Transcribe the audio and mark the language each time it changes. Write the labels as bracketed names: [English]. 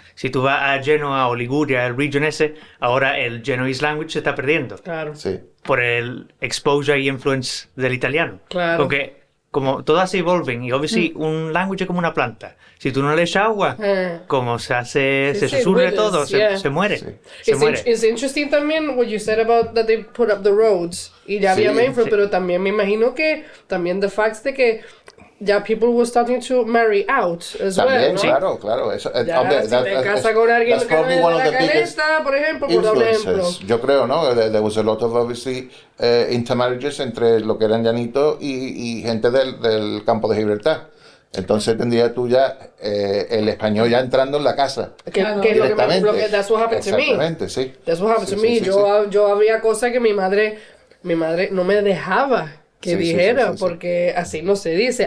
[Spanish] Si tú vas a Genoa o Liguria, el region ese, ahora el [English] Genoese language [Spanish] se está perdiendo. Claro. Sí. Por el exposure y influence del italiano. Claro. Porque como todas se evolven y obviously un language es como una planta. Si tú no le echas agua, como se susurre todo, se muere. Sí. [English] It's interesting [Spanish] también [English] what you said about that they put up the roads. [Spanish] Y ya había mainframe, pero también me imagino que también [English] the facts [Spanish] de que ya [English] people were starting to marry out as [Spanish] también, [English] well, [Spanish] ¿no? Claro. Eso, si te casas con alguien que no es de la Caleta, por ejemplo, por ejemplo. Yo creo, ¿no? [English] There was a lot of obviously intermarriages [Spanish] entre lo que eran Llanito y gente del campo de Gibraltar. Entonces tendría tú ya el español ya entrando en la casa. Que es lo que [English] that's what happened to me. [Spanish] Exactamente, sí. [English] That's what happened to me. [Spanish] Yo había cosas que mi madre no me dejaba que dijera, porque así no se dice.